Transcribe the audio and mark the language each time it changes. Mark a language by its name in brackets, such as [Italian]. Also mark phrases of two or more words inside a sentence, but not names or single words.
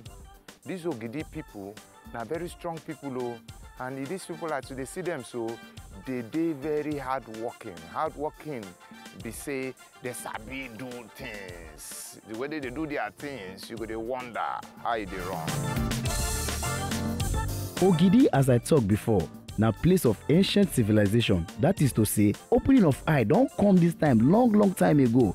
[Nigerian Pidgin] These Ogidi people na very strong people o, and these people as they see them so, they very hardworking. Hardworking be say they sabi do things. The way they do their things, you go dey wonder how they run. Ogidi, as I talked before, na place of ancient civilization. That is to say, opening of eye don come this time long time ago.